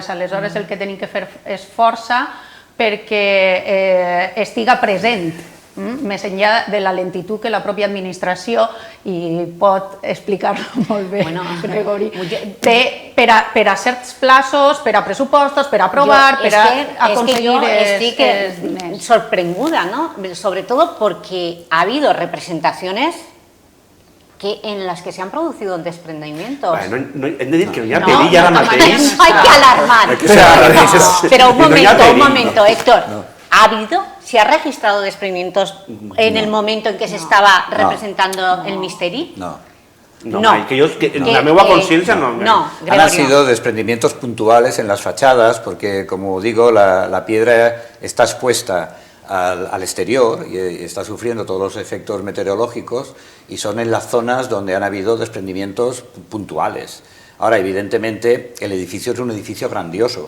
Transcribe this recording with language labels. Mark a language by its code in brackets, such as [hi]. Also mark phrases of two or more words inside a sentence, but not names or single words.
[ca] Aleshores, el que tenim que fer és força perquè estiga present, més enllà de la lentitud que la pròpia administració, i pot explicar-ho molt bé, Gregori, té per a certs plaços, per a pressupostos, per a aprovar, per a aconseguir els diners. Sorprenguda, ¿no? [es] Sobre todo porque ha habido representaciones en las que se han producido desprendimientos. [ca] Hem de dir que no hi ha perill ara mateix. [es] No hay que alarmar. Pero un momento, Héctor. ¿Se ha registrado desprendimientos en el momento en que se estaba representando el misteri? No. [ca] La meva consciència no. [es] Han sido desprendimientos puntuales en las fachadas, porque, como digo, la piedra está expuesta al exterior y está sufriendo todos los efectos meteorológicos, y son en las zonas donde han habido desprendimientos puntuales. Ahora, evidentemente, el edificio es un edificio grandioso.